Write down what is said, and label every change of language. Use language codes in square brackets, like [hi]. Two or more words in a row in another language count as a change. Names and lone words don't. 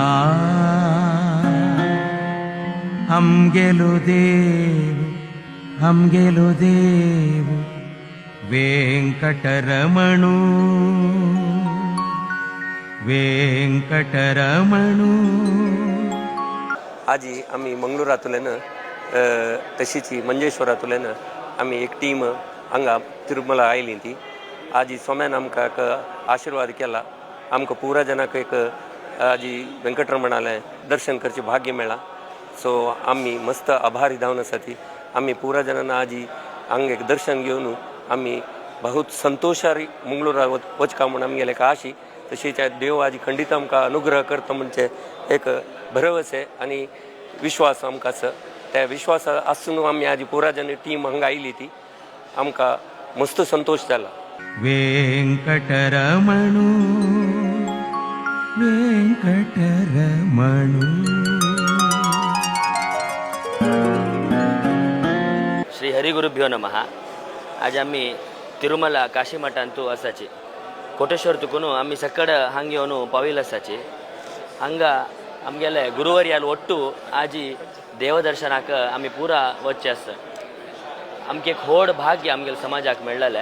[kok] ಅಂಗೆಲು ದೇವು ವೆಂಕಟರಮಣು ವೆಂಕಟರಮಣು. आजी आम्ही मंगळुरातुल्यान तशीच मंजेश्वरातुल्यान आम्ही एक टीम हांगा तिरुमला आयली ती. आजी सोम्यान आमकां आशिर्वाद केला. आमकां पुरा जनाक एक आजी वेंकटरमणालें दर्शन करचे भाग्य मेळ्ळां. सो आम्ही मस्त आभारी जावन आसा ती. आम्ही पुरा जनांना आजी हांगा एक दर्शन घेवन आम्ही बहुत संतोषारी मंगळुरा वचका म्हूण आमगेले एक आशी. तशीच देव आजी खंडीत आमकां अनुग्रह करता म्हणजे एक भरवसे आणि विश्वास आमकां आसा. त्या विश्वास आसून आमी आजी पुरा जन टीम हांगा आयली ती. आमकां मस्त संतोष जाला. वेंकटरमणु वेंकटरमणु. [sa] श्री हरिगुरुभ्यो नमः. [kok] आज आम्ही तिरुमला काशी मठांतू असाचे कोटेश्वर तुकून आम्ही सकड हांगा येवन पाविल असाचे. हांगा आमगेले गुरुवर्याल ಒಟ್ಟು आजी देवदर्शनाक आमी पुरा वचचे आसा. आमकां एक व्हड भाग्य आमगेल्या समाजाक मेळ्ळलें.